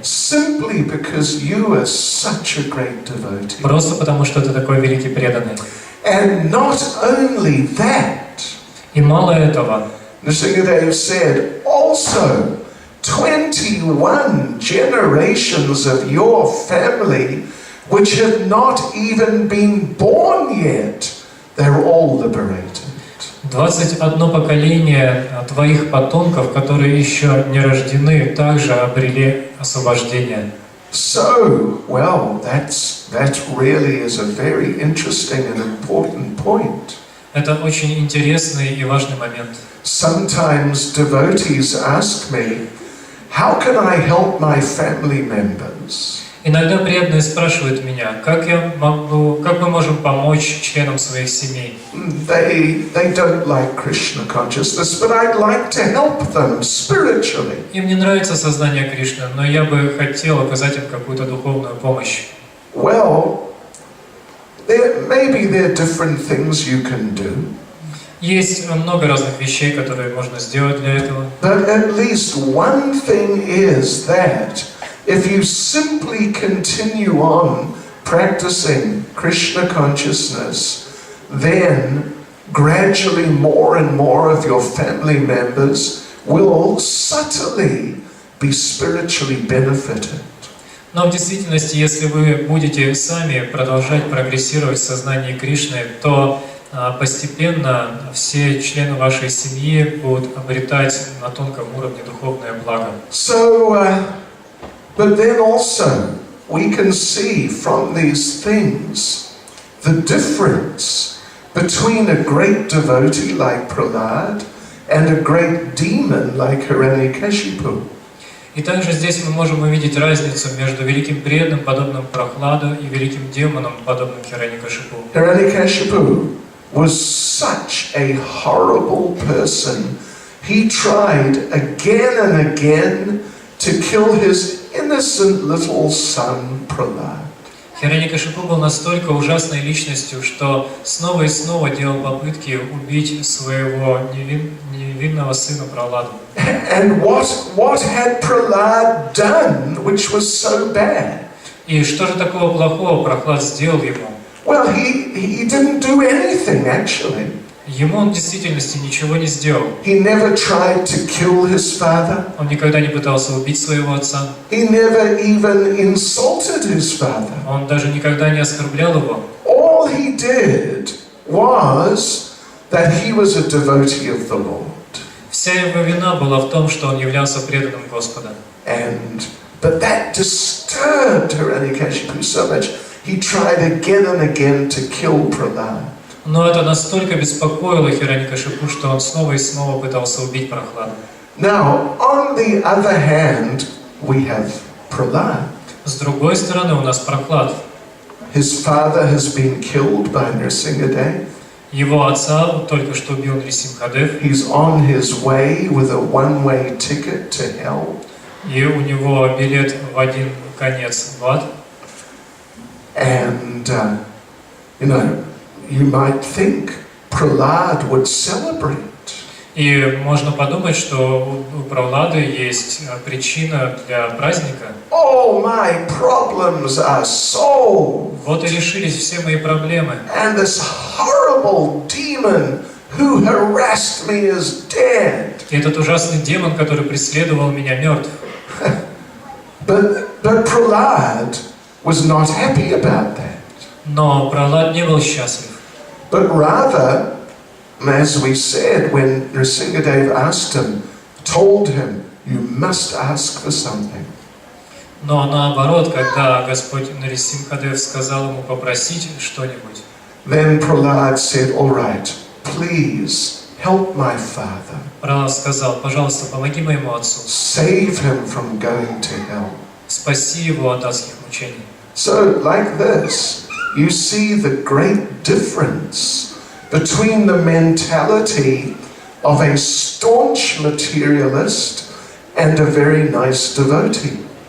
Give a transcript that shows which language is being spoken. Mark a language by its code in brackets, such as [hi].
[en] Simply because you are such a great devotee. [ru] Просто потому, что ты такой великий преданный. [en] And not only that, [ru] И мало этого, [en] Nrsimhadev said, also 21 generations of your family which have not even been born yet, they're all liberated. [ru] 21 поколение твоих потомков, которые еще не рождены, также обрели освобождение. [en] So, well, that really is a very interesting and important point. [ru] Это очень интересный и важный момент. [en] Sometimes devotees ask me, how can I help my family members? [ru] Иногда преданные спрашивают меня, как мы можем помочь членам своих семей. [en] They don't like Krishna consciousness, but I'd like to help them spiritually. [ru] Им не нравится сознание Кришны, но я бы хотел оказать им какую-то духовную помощь. [en] Well, maybe there are different things you can do. [ru] Есть много разных вещей, которые можно сделать для этого. [en] But at least one thing is that if you simply continue on practicing Krishna consciousness, then gradually more and more of your family members will subtly be spiritually benefited. [ru] Но в действительности, если вы будете сами продолжать прогрессировать в сознании Кришны, то постепенно все члены вашей семьи будут обретать на тонком уровне духовное благо. [en] So, but then also we can see from these things the difference between a great devotee like Prahlad and a great demon like Hiranyakashipu. [ru] И также здесь мы можем увидеть разницу между великим преданным, подобным Прохладу, и великим демоном, подобным Хираньякашипу. [en] Hiranyakashipu was such a horrible person. He tried again and again to kill his innocent little son Prahlad. [ru] Хираньякашипу был настолько ужасной личностью, что снова и снова делал попытки убить своего невинного сына Прохладу. [en] And what had Prahlad done which was so bad? [ru] И что же такого плохого Прохлад сделал ему? [en] Well, he didn't do anything actually. [ru] Ему он в действительности ничего не сделал. [en] He never tried to kill his father. [ru] Он никогда не пытался убить своего отца. [en] He never even insulted his father. [ru] Он даже никогда не оскорблял его. [en] All he did was that he was a devotee of the Lord. [ru] Вся его вина была в том, что он являлся преданным Господа. [en] But that disturbed Hiranyakashipu so much. He tried again and again to kill Prahlad. [ru] Но это настолько беспокоило Хираньякашипу, что он снова и снова пытался убить Прохладу. [en] Now, on the other hand, we have Prahlad. [ru] С другой стороны, у нас Прохлад. [en] His father has been killed by Nrsimhadeva. [ru] Его отца только что убил Нрисимхадев. [en] He's on his way with a one-way ticket to hell. [ru] И у него билет в один конец в ад. [en] And, you might think Prahlad would celebrate. [ru] И можно подумать, что у Прохлады есть причина для праздника. [en] All my problems are solved. [ru] Вот и решились все мои проблемы. [en] And this horrible demon who harassed me is dead. [ru] И этот ужасный демон, который преследовал меня, мертв. [en] But Prahlad was not happy about that. [ru] Но Прохлад не был счастлив. [en] But rather, as we said, when Nrsimhadeva asked him, told him, you must ask for something. [ru] Но наоборот, когда Господь Нрисимхадев сказал ему попросить что-нибудь, [en] then Prahlad said, all right, please help my father. [ru] Прохлад сказал, пожалуйста, помоги моему отцу. [en] Save him from going to hell. [ru] Спаси его от адских мучений. [en] So, like this, you see the great difference between the mentality of a staunch materialist and a very nice devotee.